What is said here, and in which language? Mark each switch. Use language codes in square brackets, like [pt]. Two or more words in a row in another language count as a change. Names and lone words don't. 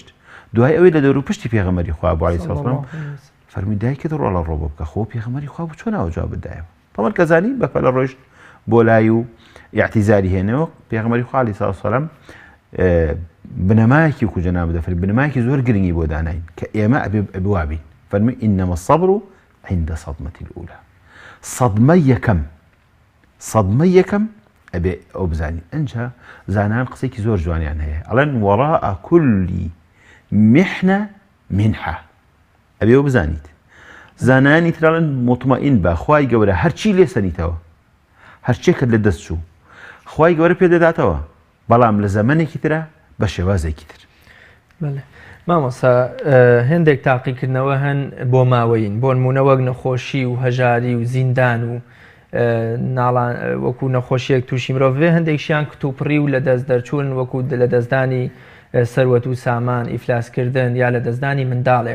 [ckb] دوای ئەوەی لە دەور و پشتی پێغەمبەری خوا بوو [ar] عەلەیهی سەڵات وسەلام [ckb] فەرمووی دایکت ڕۆڵە ڕۆ بۆ بکە خۆ پێغەمبەری خوا بوو چۆن ناوە جواب بدایەوە. تەمەن کەزانی بەپەلە ڕۆیشت بۆ لای و ئیعتیزاری هێنەوە. پێغەمبەری خوا [ar] عەلەیهی سەڵات وسەلام [ckb] بنەمایەکی وەکو جەنابەت دەفەرمێ بنەمایەکی زۆر گرنگی بۆ داناین کە ئێمە ئەبێ وابین. [ar] فەرمووی ئینەمە الصەبر عند صدمة الأولى. [ckb] صدمە یەکەم ئەبێ ئەو بزانین. ئەنجا زانان قسەیەکی زۆر جوانیان هەیە ئەڵێن [ar] وەراء كل محنة منحة. [ckb] ئەبێ ئەو بزانیت. زانانی ترڵێن مطمئین بە خوای گەورە هەرچی لێ سەنیتەوە هەرچێکت لە دەست چوو خوای گەورە پێدەداتەوە بەڵام لە زەمانێکی ترە بە شێوازێکی تر. مامۆستا هێندێک تاقیکردنەوە هەن بۆ ماوەین بۆ نمونە وەک نەخۆشی و هەژاری و زیندان و وەکو نەخۆشیەک تووشی مرۆڤێ هەندێکشیان کتوپڕی و لە دەست دەرچوون وەکو لە دەستدانی سەروەت و سامان ئیفلاسکردن یا لە دەستدانی منداڵێک.